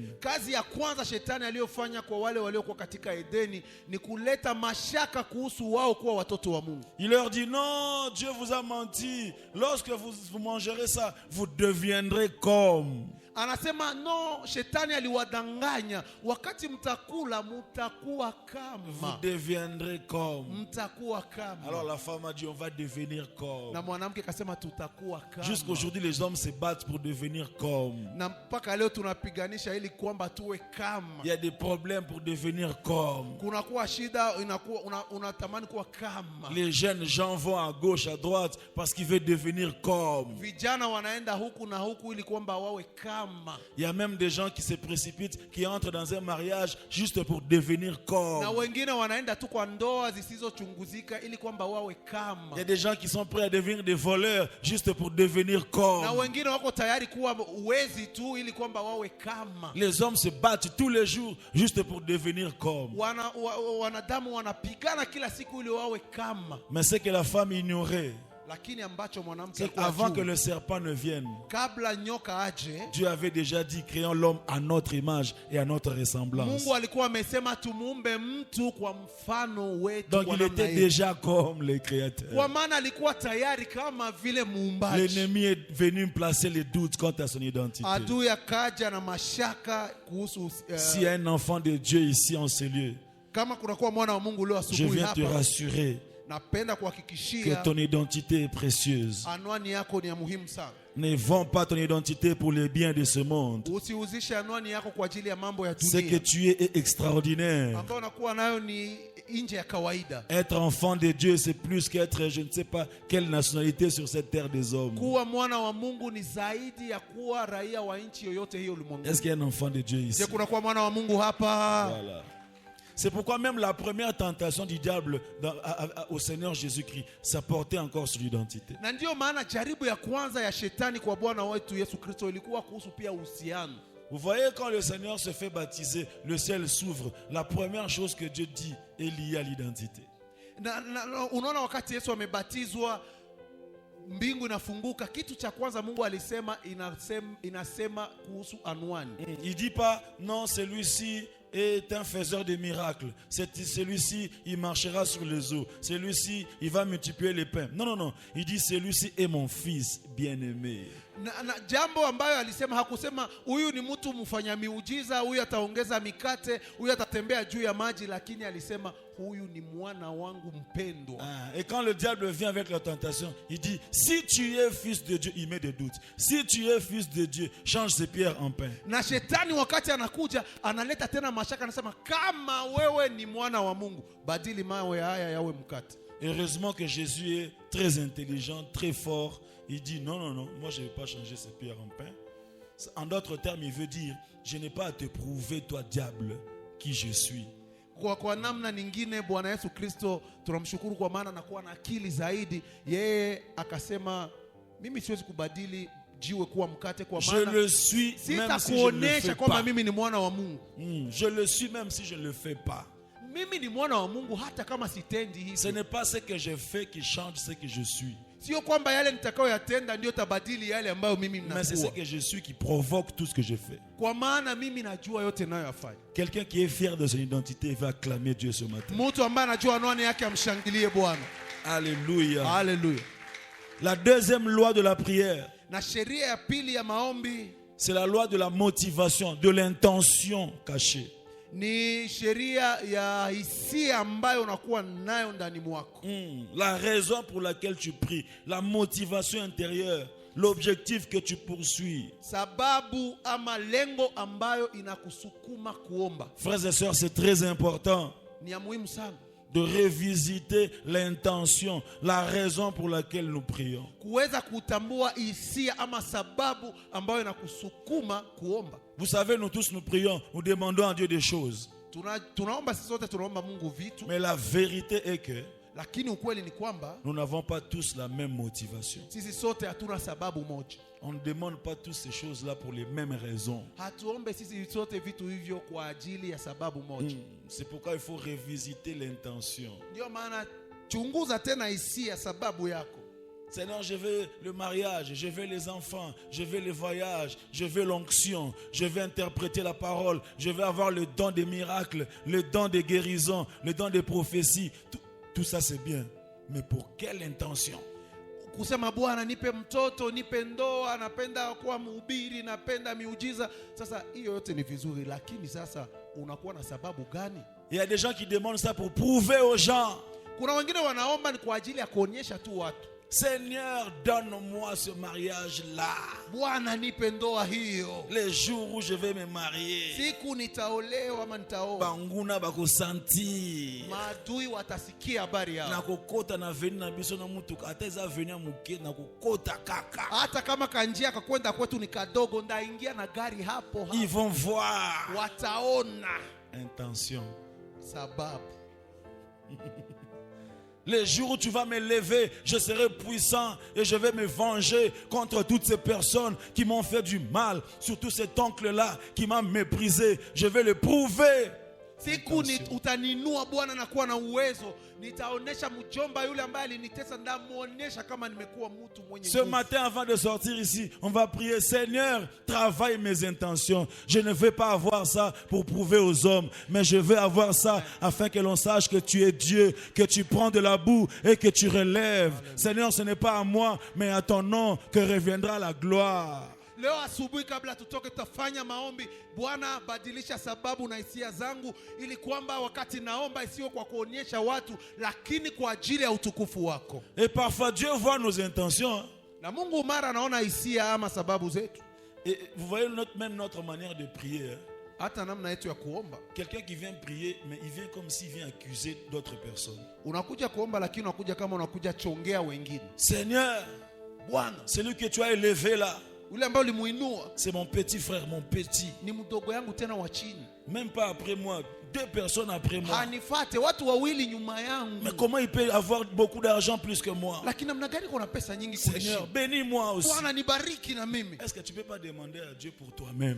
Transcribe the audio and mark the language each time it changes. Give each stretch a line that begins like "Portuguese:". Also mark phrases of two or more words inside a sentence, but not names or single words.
Swahili: Kazi ya kwanza shetani aliyofanya kwa wale waliokuwa katika Edeni ni kuleta mashaka kuhusu wao kuwa watoto wa Mungu.
French: Il leur dit non, Dieu vous a menti. Lorsque vous mangerez ça, vous deviendrez comme.
Swahili: Anasema no, shetani aliwadanganya, wakati mtakula mtakuwa kama.
French: Vous deviendrez comme.
Swahili: Mtakuwa kama.
French: Alors la femme a dit on va devenir comme.
Swahili: Na mwanamke akasema tutakuwa kama.
French: Jusqu'aujourd'hui les hommes se battent pour devenir comme.
Swahili: Na mpaka leo tunapiganisha ili kwamba tuwe kama.
French: Il y a des problèmes pour devenir comme.
Swahili: Kuna kuwa shida, unatamani kuwa kama.
French: Les jeunes gens vont à gauche à droite parce qu'ils veulent devenir comme.
Swahili: Vijana wanaenda huku na huku ili kwamba wawe kama.
French: Il y a même des gens qui se précipitent, qui entrent dans un mariage juste pour devenir comme.
Swahili: Na wengine wanaenda tu kwa ndoa zisizochunguzika ili kwamba wawe kama.
French: Il y a des gens qui sont prêts à devenir des voleurs juste pour devenir comme.
Swahili: Na wengine wako tayari kuwa wezi tu ili kwamba wawe kama.
French: Les hommes se battent tous les jours juste pour devenir comme.
Swahili: Wanadamu wanapigana kila siku ili wawe kama.
French: Mais c'est que la femme ignorait.
Swahili: Lakini ambacho mwanamke
French: c'est avant que le serpent ne vienne,
Swahili: kabla nyoka aje,
French: Dieu avait déjà dit créons l'homme à notre image et à notre ressemblance.
Swahili: Mungu alikuwa amesema tumuumbe mtu kwa mfano wetu.
French: Donc il était déjà comme le créateur.
Swahili: Kwa maana alikuwa tayari kama vile muumbaji.
French: L'ennemi est venu placer les doutes quant à son identité.
Swahili: Adui akaja na mashaka kuhusu
French: s'il y a un enfant de Dieu ici en ce lieu,
Swahili: kama kuna kuwa mwana wa Mungu leo asubuhi
French: je viens
Swahili: hapa,
French: te rassurer que ton identité est précieuse.
Swahili: Anwani yako ni ya muhimu sana.
French: Ne vends pas ton identité pour les biens de ce monde.
Swahili: Usiuzishe anwani yako kwa ajili ya mambo ya dunia.
French: Ce que tu es est extraordinaire.
Swahili: Ambao unakuwa nayo ni nje ya kawaida.
French: Être enfant de Dieu, c'est plus qu'être je ne sais pas quelle nationalité sur cette terre des hommes.
Swahili: Kuwa mwana wa Mungu ni zaidi ya kuwa raia wa nchi yoyote hiyo ulimwenguni.
French: Est-ce qu'il y a un enfant de Dieu ici? Je
Swahili: kuna kuwa mwana wa Mungu hapa.
French: Voilà. C'est pourquoi même la première tentation du diable au Seigneur Jésus-Christ, ça portait encore sur l'identité.
Swahili: Na ndio maana jaribu ya kwanza ya shetani kwa Bwana wetu Yesu Kristo ilikuwa kuhusu pia uhusiano.
French: Vous voyez, quand le Seigneur se fait baptiser, le ciel s'ouvre. La première chose que Dieu dit est liée à l'identité.
Swahili: Unaona wakati Yesu amebatizwa, mbingu inafunguka, kitu cha kwanza Mungu alisema inasema kuhusu anwani.
French: Il dit pas non, celui-ci est un faiseur de miracles. Celui-ci, il marchera sur les eaux. Celui-ci, il va multiplier les pains. Non, non, non. Il dit celui-ci est mon fils bien-aimé.
Swahili: Na jambo ambayo alisema, hakusema huyu ni mtu mfanya miujiza, huyu ataongeza mikate, huyu atatembea juu ya maji, lakini alisema huyu ni mwana wangu mpendwa.
French: Et quand le diable vient avec la tentation, il dit si tu es fils de Dieu, il met des doutes. Si tu es fils de Dieu, change ces pierres en pain.
Swahili: Na shetani wakati anakuja analeta tena mashaka, anasema kama wewe ni mwana wa Mungu, badili mawe haya yawe mkate.
French: Heureusement que Jésus est très intelligent, très fort. Il dit non, non, non, moi je ne vais pas changer ces pierres en pain. En d'autres termes, il veut dire, je n'ai pas à te prouver, toi diable, qui je suis.
Swahili: Kwa namna nyingine Bwana Yesu Kristo tunamshukuru kwa maana anakuwa na akili zaidi. Yeye akasema mimi siwezi kubadili jiwe kuwa mkate, kwa maana
French: je le suis même si je ne le fais
Swahili: kwamba
French: pas.
Swahili: mimi ni mwana wa Mungu.
French: Je le suis même si je ne le fais pas.
Swahili: Mimi ni mwana wa Mungu hata kama sitendi hivi.
French: Ce n'est pas ce que je fais qui change ce que je suis.
Swahili: Sio kwamba yale nitakayoyatenda ndio tabadili yale ambayo mimi ninakuwa.
French: Mais c'est ce que je suis qui provoque tout ce que je fais.
Swahili: Kwa maana mimi najua yote ninayoyafanya.
French: Quelqu'un qui est fier de son identité va acclamer Dieu ce matin.
Swahili: Mtu ambaye anajua anwani yake amshangilie Bwana.
French: Alléluia. Alléluia. La deuxième loi de la prière,
Swahili: na sheria ya pili ya maombi,
French: c'est la loi de la motivation, de l'intention cachée.
Swahili: Ni sheria ya hisia ambayo unakuwa nayo ndani mwako.
French: La raison pour laquelle tu pries, la motivation intérieure, l'objectif que tu poursuis.
Swahili: Sababu ama lengo ambayo inakusukuma kuomba.
French: Frères et sœurs, c'est très important.
Swahili: Ni ya muhimu sana.
French: de revisiter l'intention, la raison pour laquelle nous prions.
Swahili: kuweza kutambua hisia ama sababu ambayo inakusukuma kuomba.
French: Vous savez, nous tous nous prions, nous demandons à Dieu des choses.
Swahili: Tunaomba sisi sote, tunaomba Mungu vitu,
French: Mais la vérité est que
Swahili: lakini ukweli ni kwamba
French: nous n'avons pas tous la même motivation.
Swahili: sisi sote hatuna sababu moja.
French: On ne demande pas toutes ces choses-là pour les mêmes raisons.
Swahili: Hatuombe sisi sote vitu hivyo kwa ajili ya sababu moja.
French: C'est pourquoi il faut revisiter l'intention.
Swahili: Ndio maana chunguza tena hisia, sababu yako.
French: Seigneur, je veux le mariage, je veux les enfants, je veux les voyages, je veux l'onction, je veux interpréter la parole, je veux avoir le don des miracles, le don des guérisons, le don des prophéties. Tout ça c'est bien. Mais pour quelle intention?
Swahili: Kusema Bwana nipe mtoto, nipe ndoa, napenda kuwa mhubiri, napenda miujiza. Sasa hiyo yote ni vizuri, lakini sasa unakuwa na sababu gani?
French: Il y a des gens qui demandent ça pour prouver aux gens.
Swahili: Kuna wengine wanaomba ni kwa ajili ya kuonyesha tu watu.
French: Seigneur, donne-moi ce mariage-là.
Swahili: Bwana nipe ndoa hiyo.
French: Les jours où je vais me marier.
Swahili: Siku nitaolewa ama nitaoa.
Lingala: Banguna bako sentir.
Swahili: Maadui watasikia habari yao.
Lingala: Na kokota na veni na biso na mutuka. Ateza veni ya muke na kokota kaka.
Swahili: Hata kama kanjia kakwenda kwetu ni kadogo, ndaingia na gari hapo hapo.
French: Ils vont voir.
Swahili: Wataona.
French: Intention.
Swahili: Sababu.
French: Les jours où tu vas me lever, je serai puissant et je vais me venger contre toutes ces personnes qui m'ont fait du mal. Surtout cet oncle-là qui m'a méprisé. Je vais le prouver.
Swahili: Siku utaninua Bwana na kuwa na uwezo, nitaonesha mjomba yule ambaye alinitesa, ndamuonesha kama nimekuwa mtu mwenye.
French: Ce matin, avant de sortir ici, on va prier. Seigneur, travaille mes intentions. Je ne veux pas avoir ça pour prouver aux hommes, mais je veux avoir ça afin que l'on sache que tu es Dieu, que tu prends de la boue et que tu relèves. Seigneur, ce n'est pas à moi, mais à ton nom que reviendra la gloire.
Swahili: Leo asubuhi kabla tutoke tutafanya maombi. Bwana, badilisha sababu na hisia zangu, ili kwamba wakati naomba isiwe kwa kuonyesha watu, lakini kwa ajili ya utukufu wako.
French: Et parfois Dieu voit nos intentions.
Swahili: Na Mungu mara anaona hisia ama sababu zetu.
French: Et vous voyez même notre manière de prier.
Swahili: Hata namna yetu ya kuomba.
French: Quelqu'un qui vient prier, mais il vient comme s'il vient accuser d'autres personnes.
Swahili: Unakuja kuomba, lakini unakuja kama unakuja chongea wengine.
French: Seigneur,
Swahili: Bwana,
French: celui que tu as élevé là, c'est mon petit frère, mon petit. Même pas après moi, 2 personnes après moi. Mais comment il peut avoir beaucoup d'argent plus que moi? Seigneur, bénis-moi aussi. Est-ce que tu ne peux pas demander à Dieu pour toi-même?